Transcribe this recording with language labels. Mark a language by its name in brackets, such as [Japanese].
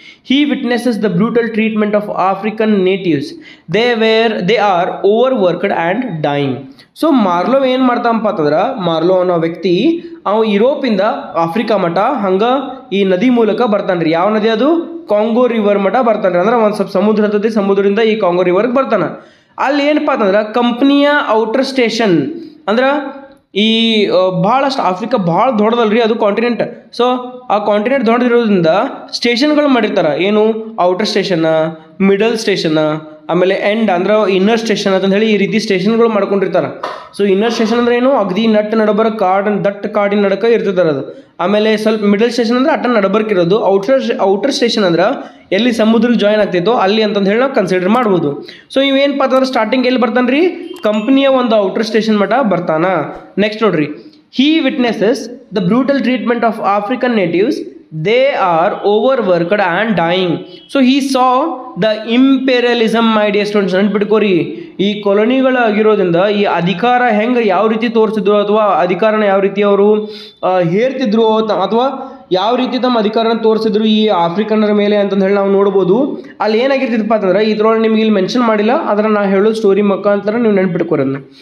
[English] He witnesses the brutal treatment of African natives. They are overworked and dying. [Kannada] So ಮಾರ್ಲೋ ಏನು ಮಾಡ್ತಾನಪ್ಪ ಅಂತಂದ್ರೆ, ಮಾರ್ಲೋ ಅನ್ನೋ ವ್ಯಕ್ತಿ ಯುರೋಪಿಂದ Africa ಮಠ ಹಂಗೆ ಈ ನದಿ ಮೂಲಕ ಬರ್ತಾನೆ ರೀ. ಯಾವ ನದಿ ಅದು, ಕಾಂಗೋ ರಿವರ್ ಮಠ ಬರ್ತಾನೆ. ಅಂದ್ರೆ ಒಂದು ಸ್ವಲ್ಪ ಸಮುದ್ರ ಇರ್ತದೆ, ಸಮುದ್ರದಿಂದ ಈ ಕಾಂಗೋ ರಿವರ್ಗೆ ಬರ್ತಾನೆ. ಅಲ್ಲಿ ಏನಪ್ಪ ಅಂತಂದ್ರೆ ಕಂಪ್ನಿಯ ಔಟರ್ ಸ್ಟೇಷನ್ ಅಂದ್ರೆ ಈ ಭಾಳಷ್ಟು ಆಫ್ರಿಕಾ ಭಾಳ ದೊಡ್ಡದಲ್ರಿ ಅದು ಕಾಂಟಿನೆಂಟ್. ಸೊ ಆ ಕಾಂಟಿನೆಂಟ್ ದೊಡ್ಡದಿರೋದ್ರಿಂದ ಸ್ಟೇಷನ್ಗಳು ಮಾಡಿರ್ತಾರೆ. ಏನು, ಔಟರ್ ಸ್ಟೇಷನ್, ಮಿಡಲ್ ಸ್ಟೇಷನ್, ಆಮೇಲೆ ಎಂಡ್ ಅಂದ್ರೆ ಇನ್ನರ್ ಸ್ಟೇಷನ್ ಅಂತ ಹೇಳಿ ಈ ರೀತಿ ಸ್ಟೇಷನ್ಗಳು ಮಾಡ್ಕೊಂಡಿರ್ತಾರೆ. ಸೊ ಇನ್ನರ್ ಸ್ಟೇಷನ್ ಅಂದ್ರೆ ಏನು, ಅಗದಿ ನಡಬರ ದಟ್ಟ ಕಾಡಿನ ನಡಕ ಇರ್ತಿರ್ತಾರೆ ಅದು. ಆಮೇಲೆ ಸ್ವಲ್ಪ ಮಿಡಲ್ ಸ್ಟೇಷನ್ ಅಂದ್ರೆ ಅಟ್ಟ ನಡಬರ್ಕಿರೋದು. ಔಟರ್ ಸ್ಟೇಷನ್ ಅಂದ್ರೆ ಎಲ್ಲಿ ಸಮುದ್ರಕ್ಕೆ ಜಾಯಿನ್ ಆಗ್ತೈತೋ ಅಲ್ಲಿ ಅಂತಂದು ಹೇಳಿ ನಾವು ಕನ್ಸಿಡರ್ ಮಾಡ್ಬೋದು. ಸೊ ಇವೇನಪ್ಪ ಅಂತಂದ್ರೆ ಸ್ಟಾರ್ಟಿಂಗ್ ಎಲ್ಲಿ ಬರ್ತಾನೆ ರೀ, ಕಂಪ್ನಿಯ ಒಂದು ಔಟರ್ ಸ್ಟೇಷನ್ ಮಟ್ಟ ಬರ್ತಾನ. [English] Next ನೋಡ್ರಿ, he witnesses the brutal treatment of African natives. They are overworked and dying. So he saw the imperialism, my dear students. [Kannada] ನೆನ್ಪಿಟ್ಕೋರಿ, ಈ ಕೊಲೊನಿಗಳಾಗಿರೋದ್ರಿಂದ ಈ ಅಧಿಕಾರ ಹೆಂಗೆ ಯಾವ ರೀತಿ ತೋರಿಸಿದ್ರು ಅಥವಾ ಅಧಿಕಾರನ ಯಾವ ರೀತಿ ಅವರು ಹೇರ್ತಿದ್ರು ಅಥವಾ ಯಾವ ರೀತಿ ತಮ್ಮ ಅಧಿಕಾರನ ತೋರಿಸಿದ್ರು ಈ ಆಫ್ರಿಕನ್ನರ ಮೇಲೆ ಅಂತಂದು ಹೇಳಿ ನಾವು ನೋಡ್ಬೋದು. ಅಲ್ಲಿ ಏನಾಗಿರ್ತಿದ್ದಪ್ಪ ಅಂತಂದ್ರೆ ಇದ್ರೊಳಗೆ ನಿಮ್ಗೆ ಇಲ್ಲಿ ಮೆನ್ಷನ್ ಮಾಡಿಲ್ಲ, ಅದನ್ನು ನಾ ಹೇಳೋ ಸ್ಟೋರಿ ಮುಖಾಂತರ ನೀವು ನೆನ್ಪಿಟ್ಕೋರನ್ನ.